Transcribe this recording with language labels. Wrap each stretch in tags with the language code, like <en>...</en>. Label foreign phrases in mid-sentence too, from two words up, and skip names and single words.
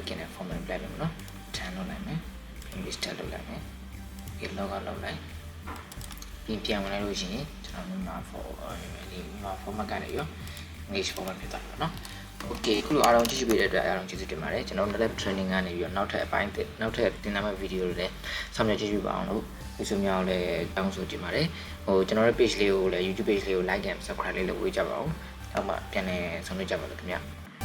<en>Kingdom format</en> <my>ပြလိုက်မယ်နော် turn လုပ်လိုက်မယ် English တက်လုပ်လိုက်မယ်ဒီ</my> <en>log out</en> <my>လုပ်လိုက်ပြီးပြန်ဝင်လိုက်လို့ရှိရင်ကျွန်တော်မြန်မာ format ကနေရော</my> <en>English format</en> <my>ဖြစ်သွားပါတော့ Okay ခုလိုအားလုံးကြည့်ရှုပေးတဲ့အတွက်အားလုံးကျေးဇူးတင်ပါတယ်ကျွန်တော်</my> <en>Netlab training</en> <my>ကနေပြီးတော့နောက်ထပ်အပိုင်းနောက်ထပ်သင်တန်းမဲ့ video တွေလည်းဆောင်ရွက်ကြည့်ရှုပါအောင်လို့ဒီဆိုများလည်းတောင်းဆိုချင်ပါတယ်ဟိုကျွန်တော်ရဲ့ page လေးကိုလည်း</my> <en>YouTube page</en> <my>လေးကို</my> <en>like and subscribe</en> <my>လေးလုပ်ဝေးကြပါဦးနောက်မှပြန်လည်ဆောင်ရွက်ကြပါလို့ခင်ဗျာ</my>